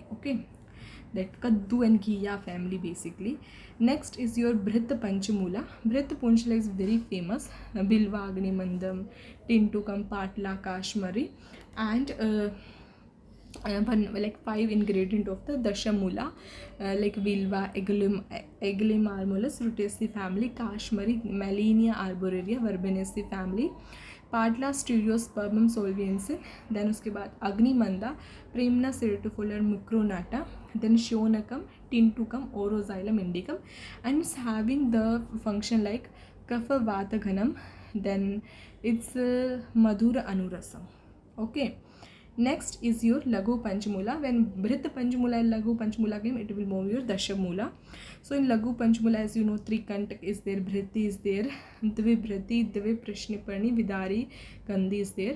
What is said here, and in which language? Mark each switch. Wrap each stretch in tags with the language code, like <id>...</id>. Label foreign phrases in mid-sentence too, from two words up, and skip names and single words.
<en>Okay, that Kaddu and Ghiya family basically. Next is your Bhrita Panchamula. Bhrita Panchamula is very famous. Bilva, Agni Mandam, Tintukam, Patla, Kashmari. And one like 5 ingredient of the Dashamula, like Vilva, Eglima rutaceae family, Kashmiri, Melania arborearia, Verbenaceae family, Padla Stereospermum solviensis, then</en> <hi>uske baad</hi> <en>Agnimanda, Primna ceratifolia micronata, then Shonacum, Tintucum, Oroxylum indicum, and it's having the function like Kapha Vataganam, then it's Madhura Anurasam. Okay. Next is your Lagu Panchmula. When Bhrita Panchmula and Lagu Panchmula came, it will move your Dashamula. So in Lagu Panchmula, as you know, 3 Kantak is there, Bhriti is there, Dvibhriti, Prishniparni, Vidari, Gandhi is there.</en>